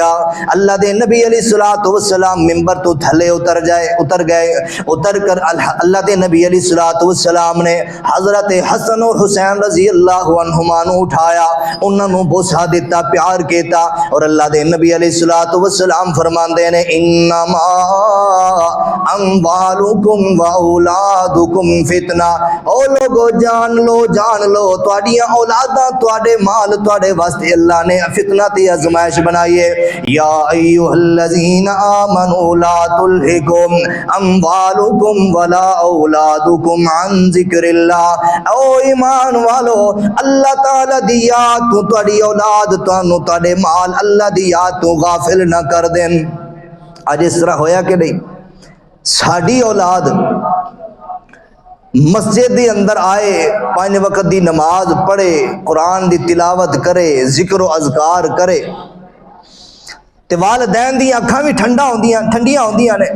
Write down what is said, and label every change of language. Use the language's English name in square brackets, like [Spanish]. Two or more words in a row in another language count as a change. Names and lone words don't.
[Punjabi] اللہ دے نبی [Arabic] عليه الصلاة والسلام [Punjabi] منبر توں تھلے اتر گئے. اتر کر اللہ دے نبی [Arabic] عليه الصلاة والسلام [Punjabi] نے حضرت حسن اور حسین [Arabic] رضي الله عنهما [Punjabi] نوں اٹھایا، اوہناں نوں بوسہ دتا، پیار کیتا. اور اللہ دے نبی [Arabic] عليه الصلاة والسلام [Punjabi] فرماندے نے [Arabic] إنما أموالكم وأولادكم فتنة, [Punjabi] او او لوکو جان لو تہاڈیاں اولاداں تہاڈے مال تہاڈے واسطے اللہ نے فتنہ تے آزمائش بنائی ہے. [Arabic] يا أيها الذين آمنوا لا تلهكم أموالكم ولا أولادكم عن ذكر الله. [Punjabi] او ایمان والو، اللہ تعالیٰ دی یاد توں تہاڈی اولاد تہانوں تہاڈے مال اللہ دی یاد توں غافل نہ کر دین. اج اس طرح ہویا کہ نہیں? ساڈی اولاد مسجد کے اندر آئے، 5 وقت کی نماز پڑھے، قرآن کی تلاوت کرے، ذکر اذکار کرے، تے والدین دی اکھاں بھی ٹھنڈیاں ہوندیاں نے.